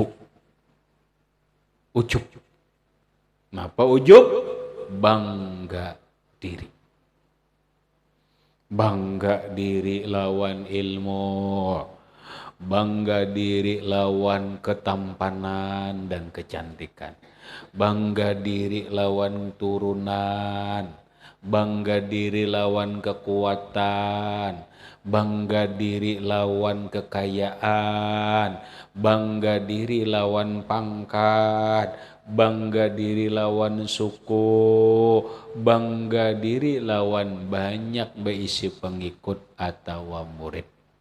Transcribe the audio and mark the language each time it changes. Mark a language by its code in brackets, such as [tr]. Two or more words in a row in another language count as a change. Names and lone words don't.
[id] Ujub. Apa ujub? Bangga diri. Bangga diri lawan ilmu, bangga diri lawan ketampanan dan kecantikan, bangga diri lawan turunan, bangga diri lawan kekuatan, bangga diri lawan kekayaan, bangga diri lawan pangkat, bangga diri lawan suku, bangga diri lawan banyak berisi pengikut atau murid.